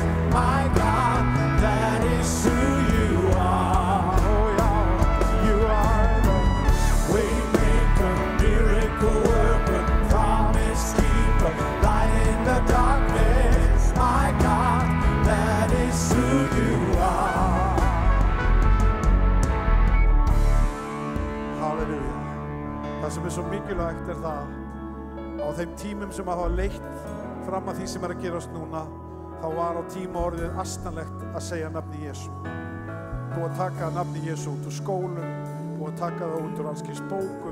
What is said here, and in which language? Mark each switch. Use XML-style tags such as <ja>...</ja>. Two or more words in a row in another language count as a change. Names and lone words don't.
<en>My God, that is who you are. oh yeah. You are the Waymaker, miracle worker, promise keeper, light in the darkness. My God, that is who you are. Halleluja.</en> <is>Það sem svo mikilvægt það á þeim tímum sem hafa leitt fram að því sem að gerast núna, þá var á tíma orðið astanlegt að segja nafni Jesú. Búið að taka nafni Jesú út úr skólum, búið að taka það út úr alls kyns bókum.</is>